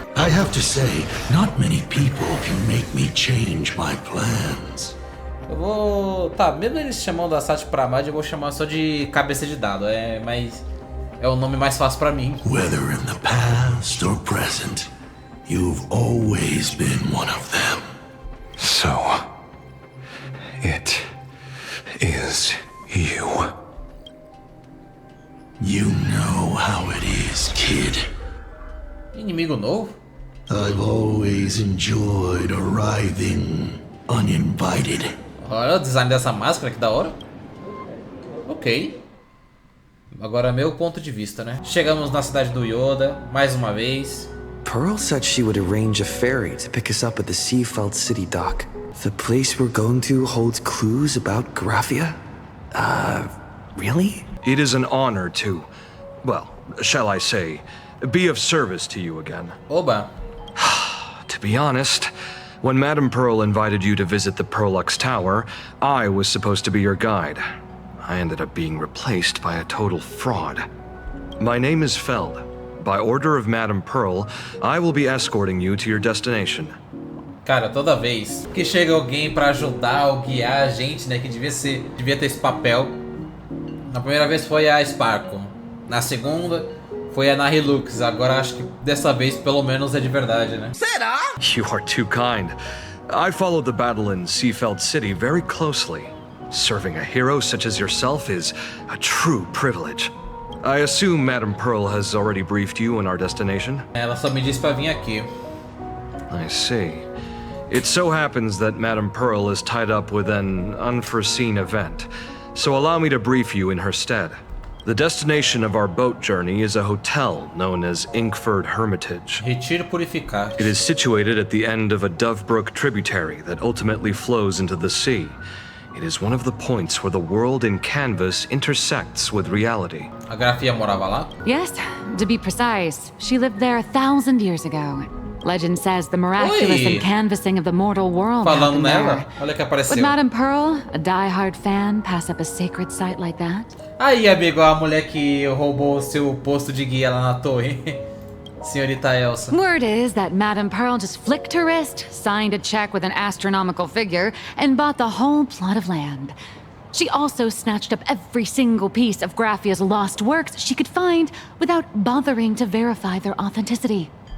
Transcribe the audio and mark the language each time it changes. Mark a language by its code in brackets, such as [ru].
[en] I have to say, not many people can make me change my plans. [pt] Eu vou... Tá, mesmo eles chamando Asat Pramad, eu vou chamar só de cabeça de dado. Mas é o nome mais fácil pra mim. [en] Whether in the past or present, you've always been one of them. So, it is you. You know how it is, kid. [pt] Inimigo novo? [en] I've always enjoyed arriving uninvited. [pt] Olha o design dessa máscara, que da hora. Ok. Agora meu ponto de vista, né? Chegamos na cidade do Yoda, mais uma vez. [en] Pearl said she would arrange a ferry to pick us up at the Seafeld City dock. The place we're going to holds clues about Graphia? Really? It is an honor to, well, shall I say, be of service to you again. [pt] Oba. [en] To be honest, when Madame Pearl invited you to visit the Prolux Tower, I was supposed to be your guide. I ended up being replaced by a total fraud. My name is Feld. By order of Madame Pearl, I will be escorting you to your destination. [pt] Cara, toda vez que chega alguém pra ajudar ou guiar a gente, né, que devia ter esse papel. Na primeira vez foi a Sparkle. Na segunda foi a Nahilux. Agora acho que dessa vez pelo menos é de verdade, né? Será? [en] You are too kind. I followed the battle in Seafeld City very closely. Serving a hero such as yourself is a true privilege. I assume Madame Pearl has already briefed you on our destination? [pt] Ela só me disse pra vir aqui. [en] I see. It so happens that Madame Pearl is tied up with an unforeseen event, so allow me to brief you in her stead. The destination of our boat journey is a hotel known as Inkford Hermitage. [pt] Retiro Purificado. [en] It is situated at the end of a Dovebrook tributary that ultimately flows into the sea. It is one of the points where the world in canvas intersects with reality. [pt] A Grafia morava lá? [en] Yes, to be precise, she lived there 1,000 years ago. Legend says the miraculous canvassing of the mortal world [pt] Falando [en] happened [pt] nela, [en] there. [pt] olha que apareceu. [en] Would Madame Pearl, a die-hard fan, pass up a sacred site like that? [pt] Aí, amigo, a mulher que roubou o seu posto de guia lá na torre. Senhorita Elsa. [en] Word is that Madame Pearl just flicked her wrist, signed a check with an astronomical figure, and bought the whole plot of land. She also snatched up every single piece of Graffia's lost works she could find without bothering to verify their authenticity.